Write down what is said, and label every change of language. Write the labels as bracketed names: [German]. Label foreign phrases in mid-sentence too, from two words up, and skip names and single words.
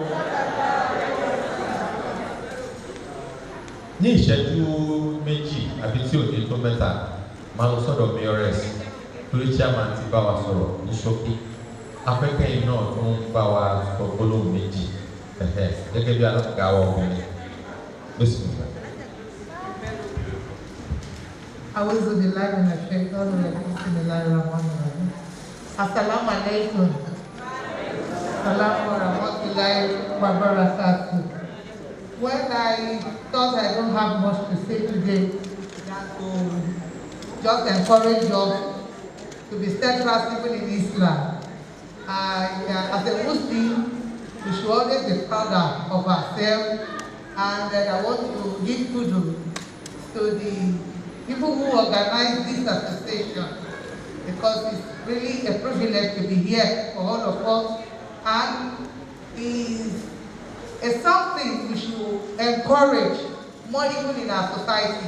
[Yoruba] ní ìṣẹ́jú méjì àbí tí ò ní tó mẹ́ta máa lọ sọ́dọ̀ mayores torí chairman ti bá wa sọ̀rọ̀ ní ṣókí afẹ́kẹ́yìn náà tó ń bá wa sọ gbólóhùn méjì gẹ́gẹ́ bí alága wa obìnrin bẹ́sẹ̀ nípa. [Arabic] أعوذ بالله من الشيطان الرجيم بسم الله الرحمن الرحيم السلام عليكم السلام ورحمة الله وبركاته. [English] When I thought I don't have much to say today, that to just encourage us to be steadfast even in Islam. As a Muslim, we should always be proud of ourselves, and I want to give kudos to the people who organize this association, because it's really a privilege to be here for all of us, and it's something we should encourage more even in our society.